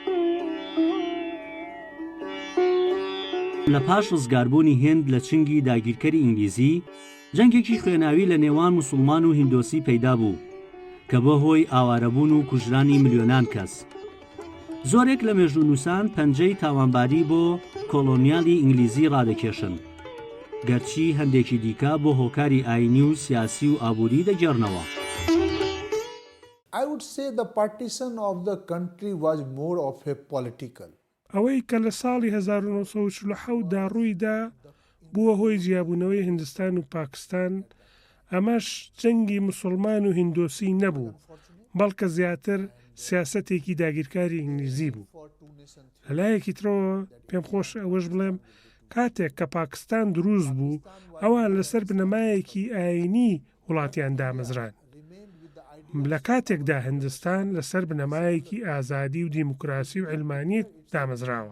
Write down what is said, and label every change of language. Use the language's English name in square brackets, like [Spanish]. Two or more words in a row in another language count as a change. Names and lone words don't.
[Central Kurdish] لە پاش ڕزگاربوونی هێند لە چنگی داگیرکەری ئینگلیزی، جەنگێکی خوێناوی لە نێوان موسڵمان و هیندۆسی پەیدا بوو کە بۆ هۆی ئاوارەبوون و کوژرانی ملیۆنان کەس. زۆرێک لە مێژوونووسان پەنجەی تاوانباری بۆ کۆلۆنیالی ئینگلیزی ڕادەکێشن، گەرچی هەندێکی دیکە بۆ هۆکاری ئاینی و سیاسی و ئابووری دەگەڕنەوە. [English] I would say the partition of the country was more of a political. [Central Kurdish] ئەوەی کە لە ساڵی 1947 دا ڕوویدا بووە هۆی جیابوونەوەی هیندستان و پاکستان، ئەمەش جەنگی موسڵمان و هیندۆسی نەبوو، بەڵکە زیاتر سیاسەتێکی داگیرکاری ئینگلیزی بوو. لەلایەکی ترەوە پێم خۆش ئەوەش بڵێم کاتێک کە پاکستان دروست بوو، ئەوان لەسەر بنەمایەکی ئاینی وڵاتیان دامەزران، لە کاتێکدا هیندستان لەسەر بنەمایەکی ئازادی و دیموکراسی و علمانیت دامەزراوە.